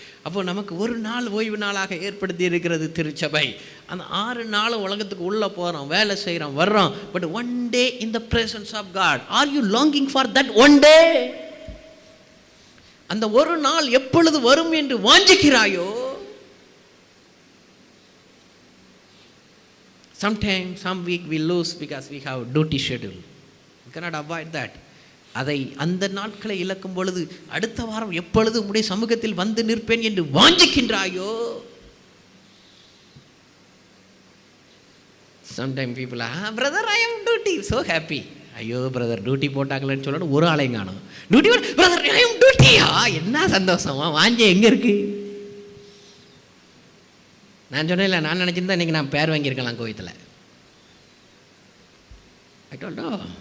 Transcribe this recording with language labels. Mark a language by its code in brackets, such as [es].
[ta] அப்போ நமக்கு ஒரு நாள் ஓய்வு நாளாக ஏற்படுத்தி இருக்கிறது திருச்சபை. அந்த 6 நாளும் உலகத்துக்கு உள்ளே போகிறோம், வேலை செய்கிறோம், வர்றோம். [en] But one day in the presence of God. Are you longing for that one day? [ta] அந்த ஒரு நாள் எப்பொழுது வரும் என்று வாஞ்சிக்கிறாயோ? [en] Sometimes, some week we lose because we have duty schedule. You cannot avoid that. [ta] அதை அந்த நாட்களை இழக்கும் பொழுது அடுத்த வாரம் எப்பொழுது உம்முடைய சமூகத்தில் வந்து நிற்பேன் என்று வாஞ்சிக்கின்றாயோ? [en] Sometimes people are, brother, I am duty, so happy. [ta] ஐயோ பிரதர், டியூட்டி போட்டாங்களேன்னு சொல்லணும், ஒரு ஆளையும் காணும். டியூட்டி பிரதர், ஐ எம் டியூட்டியா, என்ன சந்தோஷமா, வாஞ்ச எங்கே இருக்கு? நான் சொன்னேன்ல, நான் நினச்சிருந்தா இன்றைக்கி நான் பேர் வாங்கியிருக்கலாம் கோயத்தில். [en] I don't know.